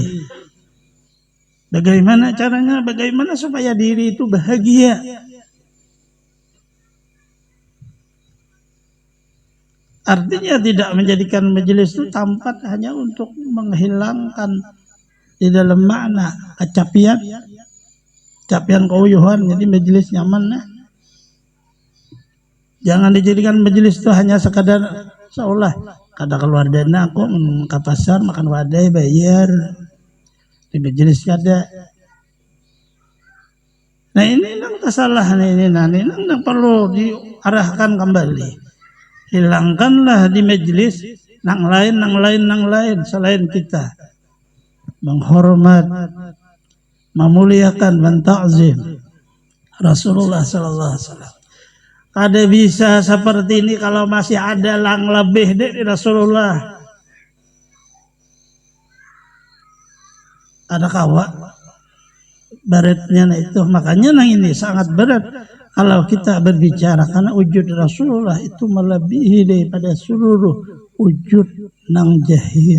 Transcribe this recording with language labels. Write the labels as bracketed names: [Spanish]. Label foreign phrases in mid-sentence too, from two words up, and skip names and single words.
[Indonesian] Bagaimana caranya? Bagaimana supaya diri itu bahagia? Artinya tidak menjadikan majelis itu tempat hanya untuk menghilangkan di dalam makna kecapian, keuyuhan. Jadi majelis nyaman lah. Jangan dijadikan majelis itu hanya sekadar seolah kada keluar dana kok ke pasar makan wadai bayar di majelis kada. Nah ini nang kesalahan ini nang perlu diarahkan kembali. Hilangkanlah di majelis nang lain selain kita menghormat, memuliakan, menta'zim Rasulullah [Arabic] صلى الله عليه وسلم. [Indonesian] Ada bisa seperti ini kalau masih ada lang lebih dari Rasulullah. Ada kawa beratnya itu, makanya nang ini sangat berat kalau kita berbicara, karena wujud Rasulullah itu melebihi daripada seluruh wujud nang jahil.